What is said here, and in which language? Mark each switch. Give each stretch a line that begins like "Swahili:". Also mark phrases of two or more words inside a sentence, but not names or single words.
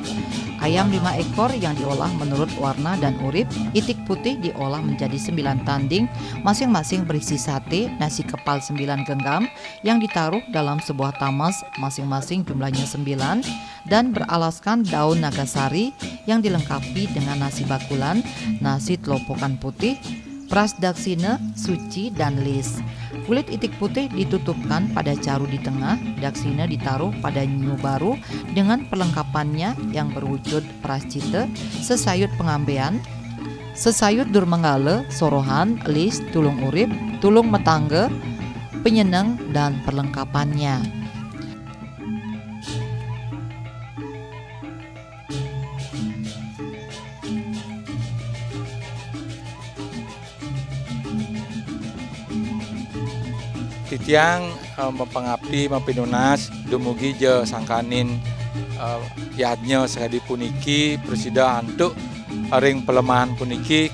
Indonesian: Ayam 5 ekor yang diolah menurut warna dan urip, itik putih diolah menjadi 9 tanding, masing-masing berisi sate, nasi kepal 9 genggam yang ditaruh dalam sebuah tamas masing-masing jumlahnya 9 dan beralaskan daun nagasari yang dilengkapi dengan nasi bakulan, nasi telopokan putih, pras daksina, suci, dan lis. Kulit itik putih ditutupkan pada caru di tengah, daksina ditaruh pada nyu baru dengan perlengkapannya yang berwujud prascita, sesayut pengambean, sesayut durmenggale, sorohan, lis, tulung urip, tulung metangge, penyeneng, dan perlengkapannya.
Balinese: Titiang mempengabdi mempinunas dumugi je sangkanin yadnya sekali puniki presida hantuk ring pelemahan puniki